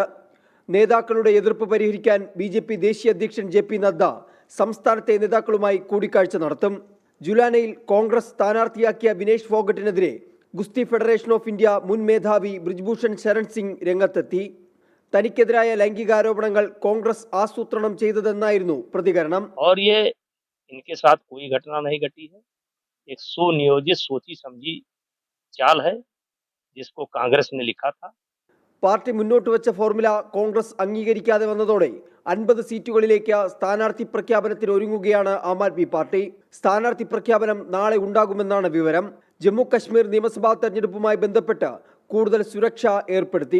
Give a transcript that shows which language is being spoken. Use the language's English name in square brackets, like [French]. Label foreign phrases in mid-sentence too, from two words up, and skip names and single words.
[Malayalam] നേതാക്കളുടെ എതിർപ്പ് പരിഹരിക്കാൻ BJP ദേശീയ അധ്യക്ഷൻ JP നദ്ദ സംസ്ഥാനത്തെ നേതാക്കളുമായി കൂടിക്കാഴ്ച നടത്തും. ജുലാനയിൽ കോൺഗ്രസ് സ്ഥാനാർത്ഥിയാക്കിയ വിനേഷ് ഫോഗട്ടിനെതിരെ ഗുസ്തി ഫെഡറേഷൻ ഓഫ് ഇന്ത്യ മുൻ മേധാവി ബ്രിജ്ഭൂഷൺ ശരൺ സിംഗ് രംഗത്തെത്തി. തനിക്കെതിരായ ലൈംഗികാരോപണങ്ങൾ കോൺഗ്രസ് ആസൂത്രണം ചെയ്തതെന്നായിരുന്നു പ്രതികരണം. [Hindi] इनके साथ कोई घटना नहीं घटी है, एक सुनियोजित सोची समझी चाल है जिसको कांग्रेस ने लिखा था. [Malayalam] പാർട്ടി മുന്നോട്ട് വെച്ച ഫോർമുല കോൺഗ്രസ് അംഗീകരിക്കാതെ വന്നതോടെ 50 സീറ്റുകളിലേക്ക് സ്ഥാനാർത്ഥി പ്രഖ്യാപനത്തിന് ഒരുങ്ങുകയാണ് ആം ആദ്മി പാർട്ടി. സ്ഥാനാർത്ഥി പ്രഖ്യാപനം നാളെ ഉണ്ടാകുമെന്നാണ് വിവരം. ജമ്മു കശ്മീർ നിയമസഭാ തെരഞ്ഞെടുപ്പുമായി ബന്ധപ്പെട്ട് കൂടുതൽ സുരക്ഷ ഏർപ്പെടുത്തി.